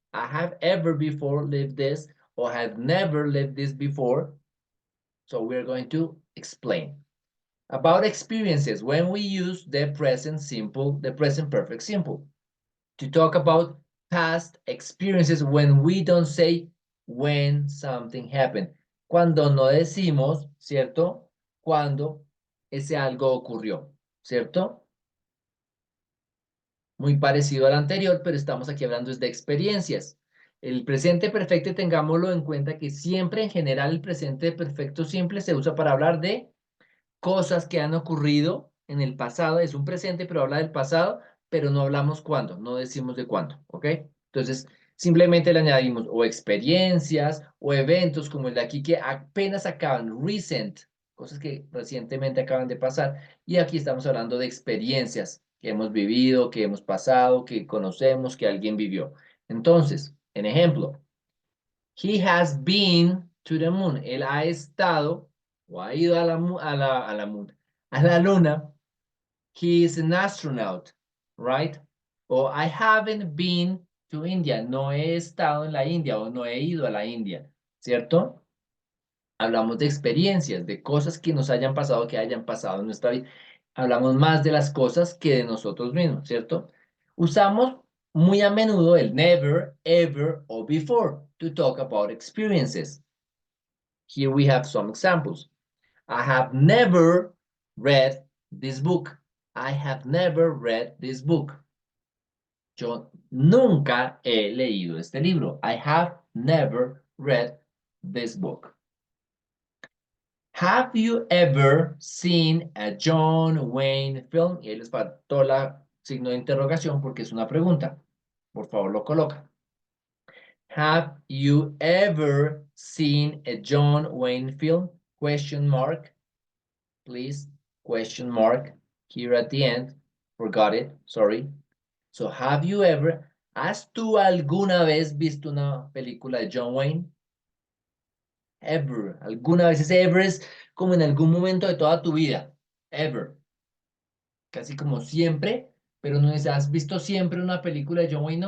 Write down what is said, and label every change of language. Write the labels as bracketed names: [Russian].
[English] I have ever before lived this, or have never lived this before. So we're going to explain about experiences when we use the present simple, the present perfect simple, to talk about past experiences when we don't say when something happened. [Spanish] Cuando no decimos, ¿cierto? Cuando ese algo ocurrió, ¿cierto? Muy parecido al anterior, pero estamos aquí hablando de experiencias. El presente perfecto, tengámoslo en cuenta que siempre en general el presente perfecto simple se usa para hablar de cosas que han ocurrido en el pasado. Es un presente, pero habla del pasado, pero no hablamos cuándo, no decimos de cuándo, ¿ok? Entonces, simplemente le añadimos o experiencias o eventos como el de aquí que apenas acaban, recent, cosas que recientemente acaban de pasar. Y aquí estamos hablando de experiencias que hemos vivido, que hemos pasado, que conocemos, que alguien vivió. Entonces, en ejemplo, [English] he has been to the moon. [Spanish] Él ha estado o ha ido a la luna. [English] He is an astronaut, right? O I haven't been to India. [Spanish] No he estado en la India o no he ido a la India, ¿cierto? Hablamos de experiencias, de cosas que nos hayan pasado, que hayan pasado en nuestra vida. Hablamos más de las cosas que de nosotros mismos, ¿cierto? Usamos muy a menudo el [English] never, ever o before to talk about experiences. Here we have some examples. I have never read this book. I have never read this book. [Spanish] Yo nunca he leído este libro. [English] I have never read this book. Have you ever seen a John Wayne film? [Spanish] Y ahí les faltó la signo de interrogación porque es una pregunta. Por favor, lo coloca. [English] Have you ever seen a John Wayne film? Question mark. Please, question mark here at the end. Forgot it, sorry. So, have you ever, [Spanish] ¿has tú alguna vez visto una película de John Wayne? Ever, alguna vez. Ese ever es como en algún momento de toda tu vida. Ever. Casi como siempre, pero no es, ¿has visto siempre una película de John Wayne?